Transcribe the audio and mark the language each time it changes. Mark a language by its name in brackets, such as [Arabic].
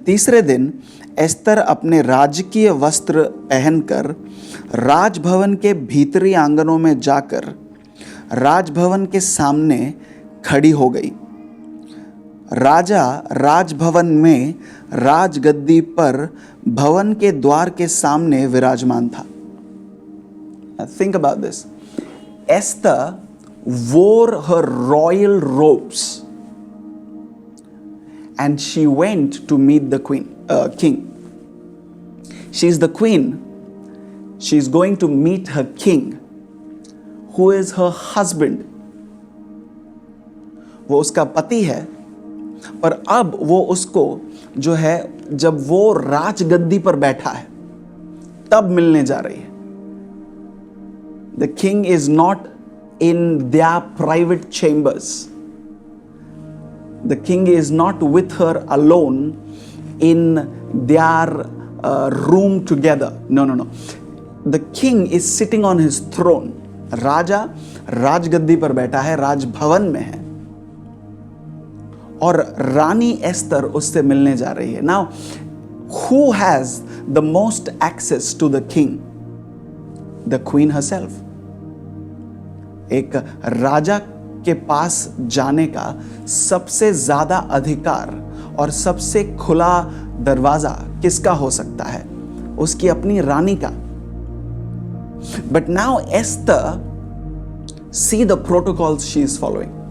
[Hindi] तीसरे दिन एस्तर अपने राजकीय वस्त्र पहनकर राजभवन के भीतरी आंगनों में जाकर राजभवन के सामने खड़ी हो गई. राजा राजभवन में राजगद्दी पर भवन के द्वार के सामने विराजमान था. [English] Think about this. Esther wore her royal robes and she went to meet the king. She is the queen. She is going to meet her king, who is her husband. [Hindi] वो उसका पति है, पर अब वो उसको जो है, जब वो राजगद्दी पर बैठा है तब मिलने जा रही है. [English] The king is not in their private chambers. The king is not with her alone in their room together. No. The king is sitting on his throne. [Hindi] राजा राजगद्दी पर बैठा है, राजभवन में है, और रानी एस्तर उससे मिलने जा रही है. [English] Now, who has the most access to the king? The queen herself. [Hindi] एक राजा के पास जाने का सबसे ज्यादा अधिकार और सबसे खुला दरवाजा किसका हो सकता है? उसकी अपनी रानी का. [English] But now Esther, see the protocols she is following.